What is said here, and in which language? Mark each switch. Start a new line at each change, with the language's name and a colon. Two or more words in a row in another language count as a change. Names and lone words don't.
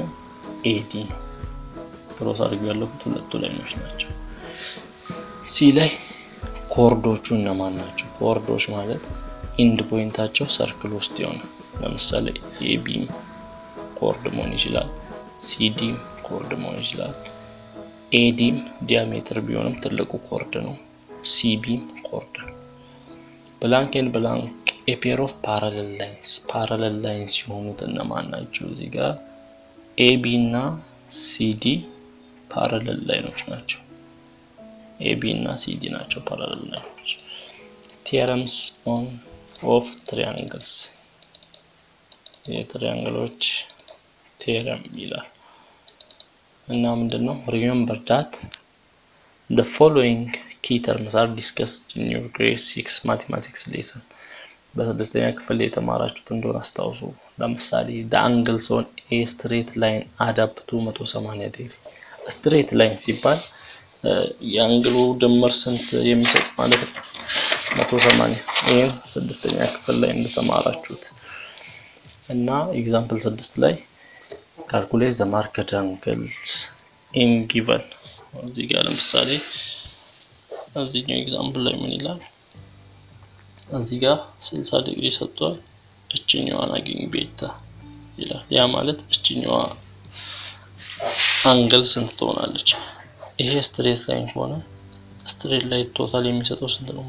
Amharic: AD ክሮስ አድርጎ ያለፉት ሁለቱ ላይኖች ናቸው C ላይ ኮርዶቹ እነማን ናቸው ኮርዶች ማለት ኢንድ ፖይንታቸው ሰርክል ውስጥ ይሆናል ለምሳሌ AB ኮርድ መሆን ይችላል CD ኮርድ መሆን ይችላል AD ዲያሜትር ቢሆንም ትልቁ ኮርድ ነው CB ኮርድ ነው
English: blank and blank a pair of parallel lines
Amharic: ሲሆኑት እነማን ናቸው እዚህ ጋር AB እና CD parallel ላይኖች ናቸው AB እና CD ናቸው parallel ላይኖች
English: theorems of triangles
Amharic: የትሪያንግሎች theorem ይላል እና ምንድነው
English: remember that the following key terms are discussed in your grade 6 mathematics lesson
Amharic: በስድስተኛ ክፍል የተማራችሁት እንደሆነ አስታውሱ ለምሳሌ
English: the angles on a straight line add up to 180 degree straight line
Amharic: ሲባል የአንግሉ ድምር ስንት የሚሰጥ ማለት ነው 180 ይሄን ስድስተኛ ክፍል ላይ እንደተማራችሁት እና ኤግዛምፕል 6 ላይ
English: calculate the marked angles in given
Amharic: እዚህ ጋር ለምሳሌ እዚህኛው ኤግዛምፕል ላይ ምን ይላል? እዚህ ጋር 60 ዲግሪ ሰጥቷል። እችኛዋን አግኝ ቤታ ይላል። ያ ማለት እችኛዋ አንግል ስንት ትሆናለች? ይሄ
English: straight line
Amharic: ሆነ ስትሬት ላይ ቶታል የሚሰጠው ስንት ነው?